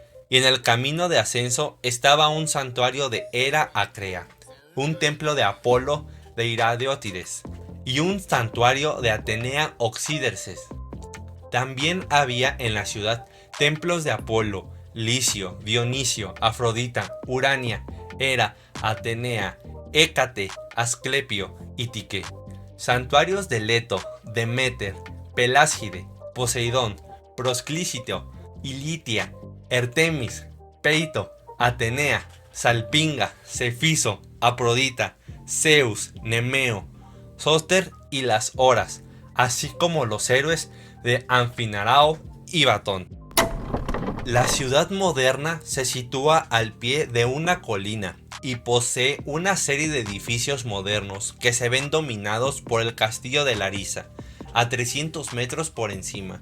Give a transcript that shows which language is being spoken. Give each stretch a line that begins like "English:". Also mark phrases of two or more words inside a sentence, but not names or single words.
Spanish: y en el camino de ascenso estaba un santuario de Hera Acrea, un templo de Apolo de Iradeótides y un santuario de Atenea Oxíderces. También había en la ciudad templos de Apolo, Licio, Dionisio, Afrodita, Urania, Hera, Atenea, Hécate, Asclepio y Tique, santuarios de Leto, Deméter, Pelásgide, Poseidón, Prosclícito, Ilitia, Artemis, Peito, Atenea, Salpinga, Cefiso, Afrodita, Zeus, Nemeo, Sóster y las Horas, así como los héroes de Anfinarao y Batón. La ciudad moderna se sitúa al pie de una colina y posee una serie de edificios modernos que se ven dominados por el castillo de Larisa, a 300 metros por encima.